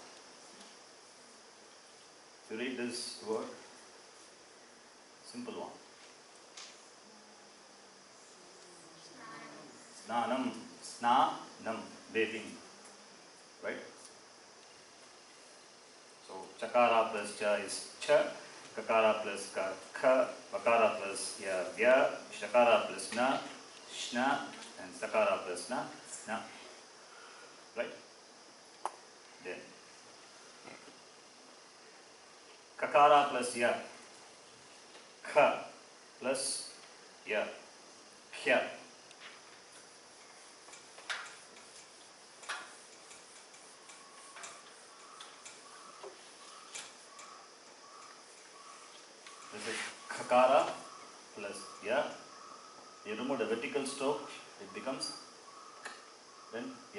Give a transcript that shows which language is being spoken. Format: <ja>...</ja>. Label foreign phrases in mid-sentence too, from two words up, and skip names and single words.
<en>To read this word, simple one.</en> <te>Snanam, snanam,</te> <en>bathing, right? So chakara plus cha is cha, kakara plus ka, kha, vakara plus ya, vya, shakara plus na, shna, and sakara plus na, na, right? Then kakara plus ya, kha plus ya, kya. This is kakara plus ya. You remove the vertical stroke, it becomes then ya.</en>